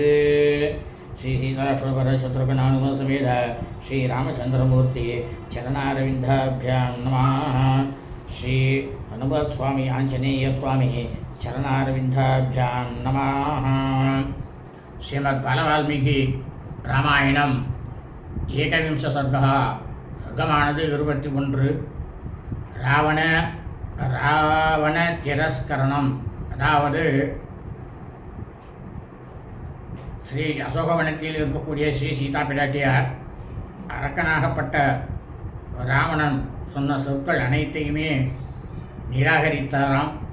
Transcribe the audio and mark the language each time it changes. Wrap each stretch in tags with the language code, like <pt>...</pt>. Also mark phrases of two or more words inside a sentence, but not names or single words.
<sa>श्री सीतालक्ष्मणपरशत्रुघ्नानुमसमेत श्रीरामचन्द्रमूर्ति चरणारविन्दाभ्यां नमः. श्री हनुमत स्वामी आंजनेय स्वामी चरणारविंदाभ्यां नमः। श्रीमद् बालवाल्मीकि रामायणம் एकविंश सर्गा சர்க்கமானது 21.</sa> <ta>ராவண திரஸ்கரணம், அதாவது ஸ்ரீ அசோகவனத்தில் இருக்கக்கூடிய ஸ்ரீ சீதா பிராட்டியார் அரக்கனாகப்பட்ட ராவணன் சொன்ன சொற்கள் அனைத்தையுமே நிராகரித்தாராம்.</ta>